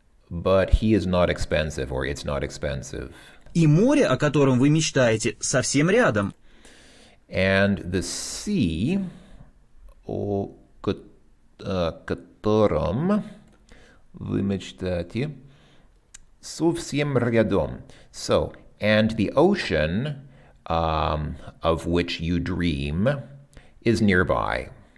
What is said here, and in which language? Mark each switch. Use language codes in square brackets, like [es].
[en] But he is not expensive, or it's not expensive. [ru] И море, о котором вы мечтаете, совсем рядом. [en] And the sea, [ru] о котором вы мечтаете, совсем рядом. [en] So, and the ocean, of which you dream is nearby.